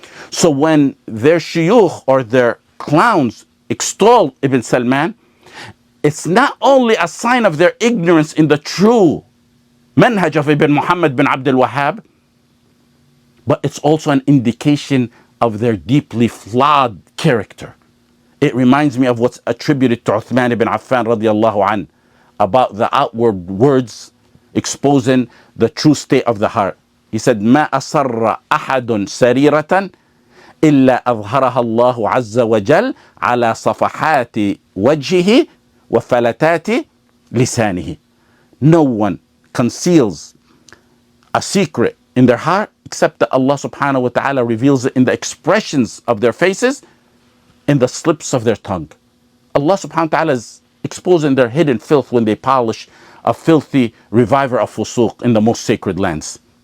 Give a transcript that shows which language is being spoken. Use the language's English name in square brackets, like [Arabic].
[English] So when their shuyukh or their clowns extol Ibn Salman, it's not only a sign of their ignorance in the true manhaj of Ibn Muhammad bin Abdul Wahhab, but it's also an indication of their deeply flawed character. It reminds me of what's attributed to Uthman ibn Affan radiallahu anh about the outward words exposing the true state of the heart. He said, [Arabic] ما أسر أحد سريرة إلا أظهرها الله عز وجل على صفحات وجهه وفلتات لسانه. [English] No one conceals a secret in their heart except that Allah subhanahu wa ta'ala reveals it in the expressions of their faces, in the slips of their tongue. Allah subhanahu wa ta'ala is exposing their hidden filth when they polish a filthy reviver of fusuq in the most sacred lands.